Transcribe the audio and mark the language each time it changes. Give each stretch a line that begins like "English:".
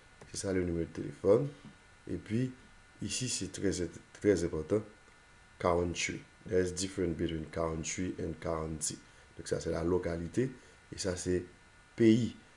French: C'est ça le numéro de téléphone. Et puis, ici, c'est très important, country.
English: There's difference between country and county.
French: Donc, ça, c'est la localité. Et ça, c'est pays.